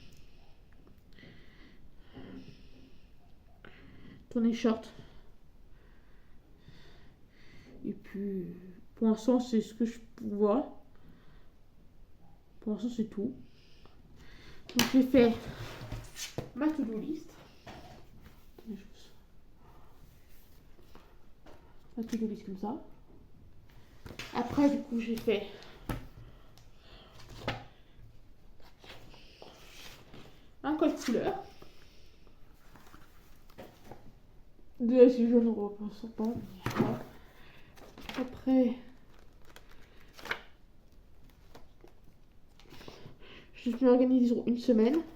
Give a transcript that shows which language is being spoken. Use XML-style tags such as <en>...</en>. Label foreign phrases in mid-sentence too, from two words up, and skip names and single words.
<fr>Tournez short. Et puis, pour l'instant, c'est ce que je vois. Pour l'instant, c'est tout. Donc, j'ai fait ma</fr> <en>to-do list.</en> <fr>Ma</fr> <en>to-do list</en> <fr>comme ça. Après, du coup, j'ai fait un code couleur. De si je ne repense pas. Après, je m'organise sur une semaine.</fr>